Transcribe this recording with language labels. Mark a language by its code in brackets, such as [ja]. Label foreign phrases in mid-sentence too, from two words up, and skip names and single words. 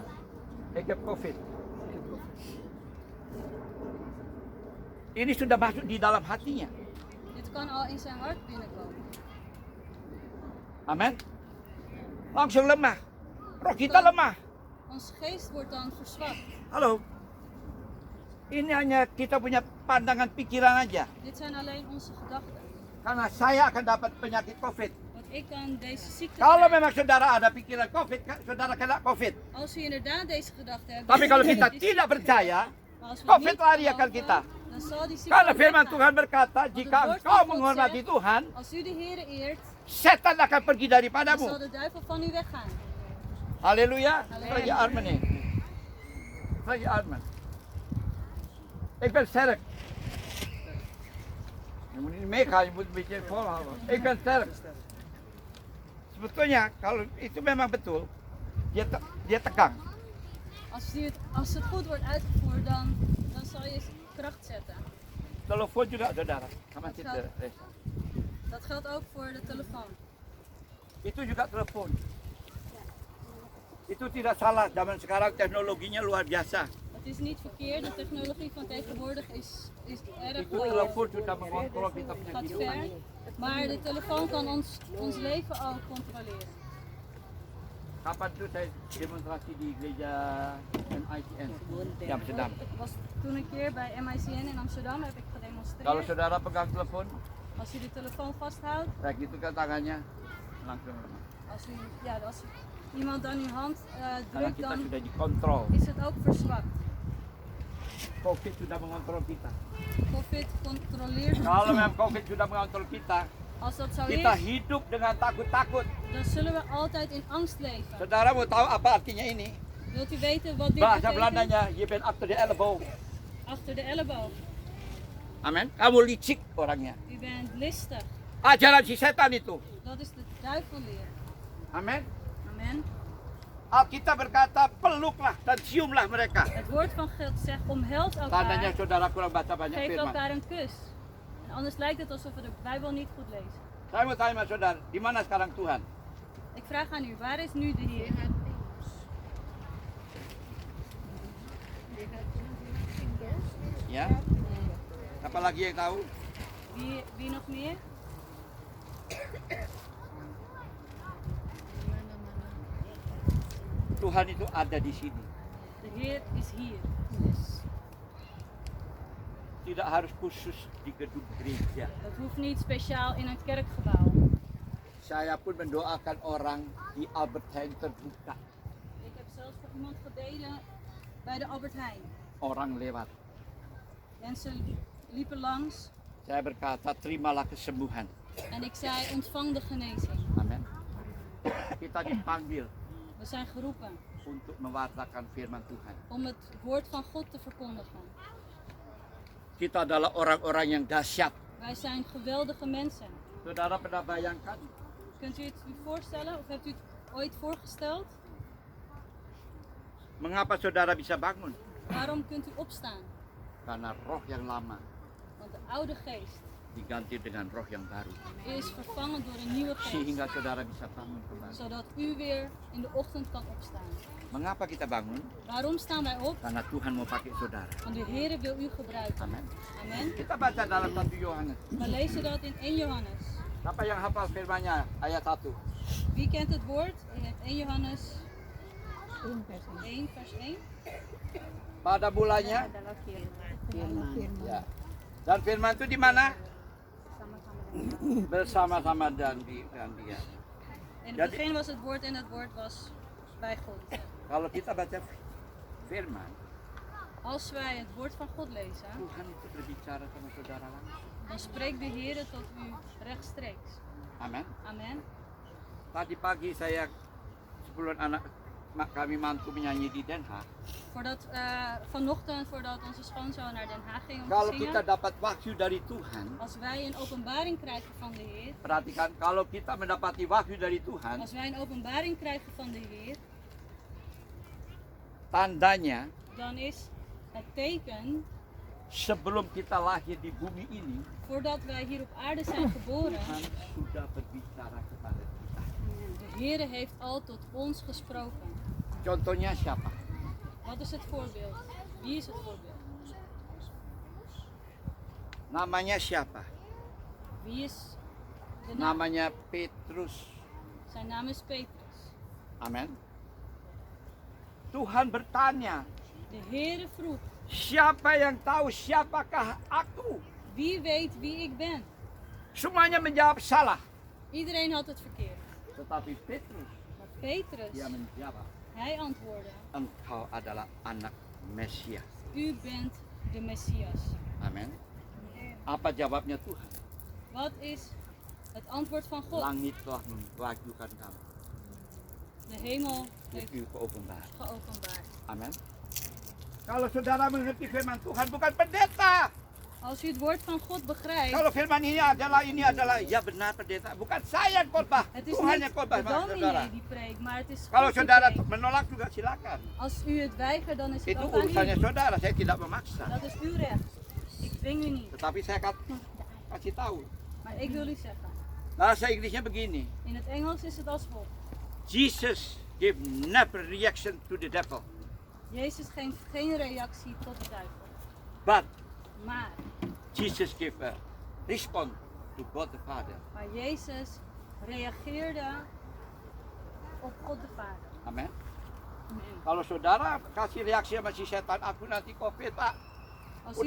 [nl] Ik heb COVID. [id] Ini sudah masuk di dalam hatinya. [nl] Dit kan al in zijn hart binnenkomen. [id] Amin. Langsung lemah. Roh kita lemah. [nl] Ons geest wordt dan verzwakt. [id] Halo. Ini hanya kita punya pandangan pikiran aja. [nl] Dit zijn alleen onze gedachten. [id] Karena saya akan dapat penyakit COVID. [nl] Want ik kan deze ziekte [id] Kalau [nl] krijgen. [id] memang saudara ada pikiran COVID, saudara kena COVID. [nl] Als u inderdaad deze gedachte hebt. [id] Tapi kalau [nl] dan [id] kita [nl] is- [id] tidak percaya, [nl] maar als we COVID niet [id] lari akan [nl] geloven, [id] kita. [nl] Dan zal die ziekte [id] Karena [nl] ook [id] firman [nl] weggaan. [id] Tuhan berkata, jika engkau menghormati Tuhan, [nl] Als u de Heer eert, [id] setan akan pergi [nl] dan zal [id] daripadamu. [nl] de duivel van u weggaan. [id] Halleluja. [nl] Halleluja. Zeg je armen in. Zeg je armen. Ik ben sterk. Je moet niet meegaan, je moet een beetje volhouden. Ik ben sterk. [id] Sebetulnya kalau itu memang betul, dia tegang. [nl] Als het goed wordt uitgevoerd, dan zal je kracht zetten. [id] Telepon juga saudara, sama [nl] Dat [id] kita. [nl] geldt, dat geldt ook voor de telefoon. [id] Itu juga telepon. Itu tidak salah, zaman sekarang teknologinya luar biasa. [nl] Het is niet verkeerd, de technologie van tegenwoordig is erg [id] Itu telepon sudah mengontrol kita punya [nl] gaat [id] kehidupan. [nl] ver. Maar de telefoon kan ons leven ook controleren. [id] Kapan itu saya demonstrasi di gereja MICN di Amsterdam. [nl] Ik was toen een keer bij MICN in Amsterdam, heb ik gedemonstreerd. [id] Kalau saudara pegang telepon, [nl] Als u de telefoon vasthoudt, [id] kayak gitu kan tangannya langsung lemah. [nl] als iemand dan uw hand [id] Karena [nl] drukt, [id] kita [nl] dan [id] sudah dikontrol. [nl] is het ook verzwakt. [id] COVID sudah mengontrol kita. [nl] COVID controleert [id] Kalau [nl] ons. [id] memang COVID sudah mengontrol kita, [nl] Als dat zo [id] kita [nl] is, [id] hidup dengan takut-takut. [nl] dan zullen we altijd in angst leven. [id] Saudara mau tahu apa artinya ini? [nl] Wilt u weten wat dit [id] Bahasa [nl] betekent? [id] Belandanya, [nl] je bent achter de elleboog. Achter de elleboog. [id] Amin. Kamu licik orangnya. [nl] U bent listig. [id] Ajaran si setan itu. [nl] Dat is de duivelleer. [id] Amin. [nl] Amen. [id] Alkitab berkata, peluklah dan ciumlah mereka. [nl] Het woord van God zegt, omhels [id] Tandanya [nl] elkaar, [id] saudara kurang baca banyak [nl] geef [id] firman. [nl] elkaar een kus. En anders lijkt het alsof we de Bijbel niet goed lezen. [id] Saya mau tanya sama saudara, di mana sekarang Tuhan? [nl] Ik vraag aan u, waar is nu de Heer? [id] Ya. Apalagi yang tahu? [nl] Wie nog meer? [id] Tuhan itu ada di sini. [nl] De Heer is hier. [id] Tidak harus khusus di gedung gereja. [nl] Het hoeft niet speciaal in een kerkgebouw. [id] Saya pun mendoakan orang di Albert Heijn terbuka. [nl] Ik heb zelfs voor iemand gebeden bij de Albert Heijn. [id] Orang lewat. [nl] Mensen liepen langs [id] Saya berkata, terimalah kesembuhan. [nl] en ik zei, ontvang de genezing. [id] Amin. Kita dipanggil [nl] We zijn geroepen [id] untuk mewartakan firman Tuhan. [nl] om het woord van God te verkondigen. [id] Kita adalah orang-orang yang dahsyat. [nl] Wij zijn geweldige mensen. [id] Saudara pernah bayangkan [nl] Kunt u het u voorstellen of hebt u het ooit voorgesteld? [id] mengapa saudara bisa bangun? [nl] Waarom kunt u opstaan? [id] Karena roh yang lama [nl] Want de oude geest [id] diganti dengan roh yang baru. [nl] is vervangen door een nieuwe geest. [id] Sehingga saudara bisa bangun kembali. [nl] Zodat u weer in de ochtend kan opstaan. [id] Mengapa kita bangun? [nl] Waarom staan wij op? [id] Karena Tuhan mau pakai saudara. [nl] Want de Heer wil u gebruiken. [id] Amin. [nl] Amen. [id] Kita baca dalam 1 Yohanes. [nl] We lezen dat in 1 Johannes. [id] Siapa yang hafal firman-Nya? Ayat 1. [nl] Wie kent het woord? In 1 Johannes 1 vers 1. [id] Pada mulanya, ya. Dan firman itu di mana? Bersama-sama dan dia. [nl] In het [id] Jadi- [nl] begin was het woord en het woord was bij God. [id] Kalau kita baca firman, [nl] Als wij het woord van God lezen, [id] Tuhan itu berbicara sama saudara langsung. [nl] dan spreekt de Heer tot u rechtstreeks. [id] Amin. [nl] Amen. [id] Tadi pagi saya sebelum anak kami mantu menyanyi di Den Haag. [nl] Vanochtend, voordat onze schoonzoon naar Den Haag ging om [id] Kalau [nl] te [id] kita [nl] zingen, [id] dapat wahyu dari Tuhan, [nl] als wij een openbaring krijgen van de Heer, [id] perhatikan, kalau kita mendapati wahyu dari Tuhan, [nl] als wij een openbaring krijgen van de Heer, [id] tandanya [nl] dan is het teken, [id] sebelum kita lahir di bumi ini, [nl] voordat wij hier op aarde zijn geboren, [id] Tuhan sudah berbicara kepada kita. [nl] de Heer heeft al tot ons gesproken. [id] Contohnya siapa? [nl] Wat is het voorbeeld? Wie is het voorbeeld? [id] Namanya siapa? [nl] Wie is de naam? [id] Namanya Petrus. [nl] Zijn naam is Petrus. [id] Amin. Tuhan bertanya, [nl] De Heer vroeg, [id] siapa yang tahu siapakah aku? [nl] wie weet wie ik ben? [id] Semuanya menjawab salah. [nl] Iedereen had het verkeerd. [id] Tetapi Petrus, [nl] Maar Petrus, [id] dia menjawab, [nl] hij antwoordde, [id] engkau adalah anak Mesias. [nl] u bent de Messias. [id] Amin. Apa jawabnya Tuhan? [nl] Wat is het antwoord van God? [id] Langit telah mewahyukan kamu. [nl] De hemel Heeft heeft u geopenbaard. geopenbaard. [id] Amin. Kalau saudara mengerti firman Tuhan, bukan pendeta. [nl] Als u het woord van God begrijpt, [id] Kalau firman ini adalah, ya benar pendeta. Bukan saya yang khotbah, [nl] het is [id] Tuhan [nl] niet [id] yang khotbah, [nl] de [id] saudara. [nl] dominee die preekt, maar het is [id] Kalau [nl] God die [id] saudara [nl] preekt. [id] menolak juga silakan. [nl] Als u het weigert, dan is het [id] Itu [nl] ook aan [id] urusannya [nl] u. [id] saudara, saya tidak memaksa. [nl] Dat is uw recht. Ik dwing u niet. [id] Tetapi saya kasih tahu. [nl] Maar ik wil u zeggen, [id] Bahasa Inggrisnya begini. [nl] in het Engels is het als volgt. [en] Jesus gave never reaction to the devil. [nl] Jezus geeft geen reactie tot de duivel. [en] But [nl] Maar [en] Jesus gave a response to God the Father. [nl] Jezus reageerde op God de Vader. [id] Amin. [nl] Amen. [id] Kalau saudara kasih reaksi sama si setan, aku nanti COVID pak. [nl] Als u